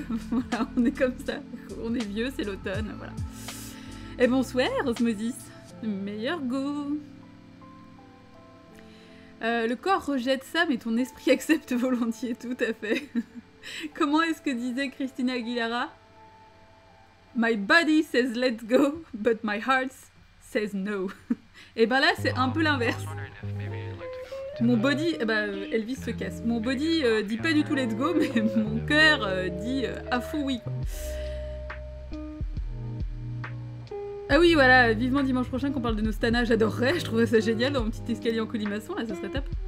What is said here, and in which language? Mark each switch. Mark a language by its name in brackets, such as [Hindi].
[French] voilà, on est comme ça. On est vieux, c'est l'automne, voilà. Et bonsoir, Osmosis. Meilleur goût. Le corps rejette ça, mais ton esprit accepte volontiers, tout à fait. Comment est-ce que disait Christina Aguilera? [English] My body says let's go, but my heart says no. [French] Et ben là, c'est un peu l'inverse. Mon body, Elvis se casse. Mon body dit pas du tout [English] let's go, [French] mais mon cœur dit à fond oui. Quoi. Ah oui, voilà, vivement dimanche prochain qu'on parle de nos stanas, j'adorerais, je trouverais ça génial dans mon petit escalier en colimaçon, là, ça serait top.